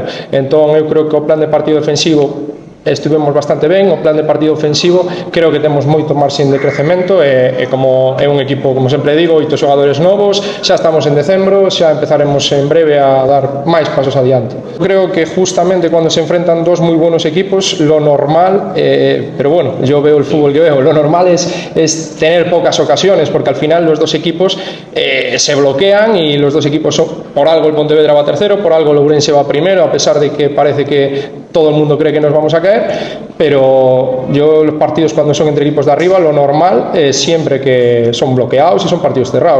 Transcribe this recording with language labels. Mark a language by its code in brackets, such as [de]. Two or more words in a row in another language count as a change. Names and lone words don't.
[gl] Entón eu creo que o plan de partido defensivo estivemos bastante ben, o plan de partido ofensivo creo que temos moito marxen de crecemento, e como é un equipo, como sempre digo, 8 xogadores novos, xa estamos en decembro, xa empezaremos en breve a dar máis pasos adiante. [es] Creo que justamente cuando se enfrentan dos moi buenos equipos, lo normal, pero bueno, yo veo el fútbol que veo, lo normal es tener pocas ocasiones, porque al final los dos equipos se bloquean, y los dos equipos por algo el Pontevedra va tercero, por algo el Ourense va primero, a pesar de que parece que todo el mundo cree que nos vamos a caer, pero yo los partidos cuando son entre equipos de arriba, lo normal es siempre que son bloqueados y son partidos cerrados.